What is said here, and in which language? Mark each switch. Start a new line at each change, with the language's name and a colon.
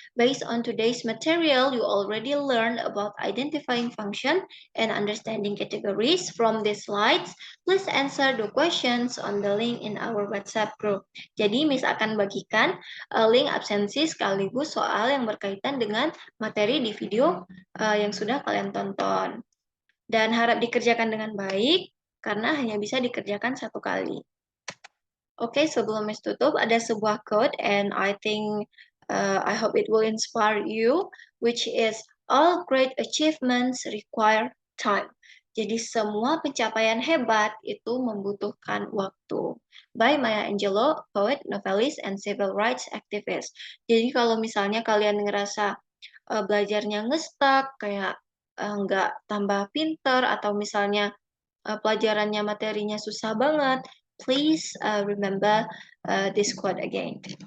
English: Based on today's material, you already learned about identifying function and understanding categories from these slides. Please answer the questions on the link in our WhatsApp group.
Indonesian: Jadi, Miss akan bagikan link absensi sekaligus soal yang berkaitan dengan materi di video yang sudah kalian tonton. Dan harap dikerjakan dengan baik, karena hanya bisa dikerjakan satu kali.
English: Oke,
Indonesian: sebelum Miss tutup, ada sebuah quote,
English: and I think, I hope it will inspire you, which is, all great achievements require time.
Indonesian: Jadi semua pencapaian hebat itu membutuhkan waktu.
English: By Maya Angelou, poet, novelist, and civil rights activist.
Indonesian: Jadi kalau misalnya kalian ngerasa belajarnya ngestak, kayak nggak tambah pinter, atau misalnya pelajarannya materinya susah banget,
English: please remember this quote again.